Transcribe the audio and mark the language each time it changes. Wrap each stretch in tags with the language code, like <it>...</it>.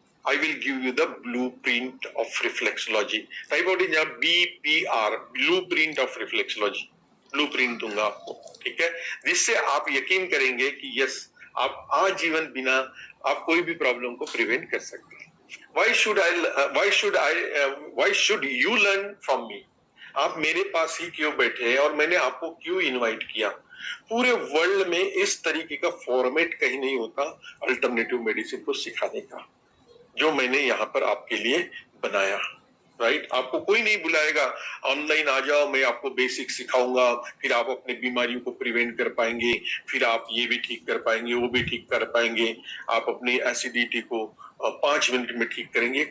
<en>I will give you the blueprint of reflexology. Type out in BPR, blueprint of reflexology.</en> <hi>Blue print दूंगा आपको, ठीक है, जिससे आप यकीन करेंगे कि यस, आप आजीवन बिना आप कोई भी प्रॉब्लम को प्रिवेंट कर सकते हैं।</hi> <en>why should you learn from me?</en> <hi>आप मेरे पास ही क्यों बैठे हैं और मैंने आपको क्यों इनवाइट किया? पूरे वर्ल्ड में इस तरीके का फॉर्मेट कहीं नहीं होता अल्टरनेटिव मेडिसिन को सिखाने का, जो मैंने यहाँ पर आपके लिए बनाया, राइट। आपको कोई नहीं बुलाएगा ऑनलाइन आ जाओ, मैं आपको बेसिक सिखाऊंगा, फिर आप अपनी बीमारियों को प्रिवेंट कर पाएंगे, फिर आप ये भी ठीक कर पाएंगे, वो भी ठीक कर पाएंगे, आप अपनी एसिडिटी को 5 मिनट में ठीक करेंगे।</hi>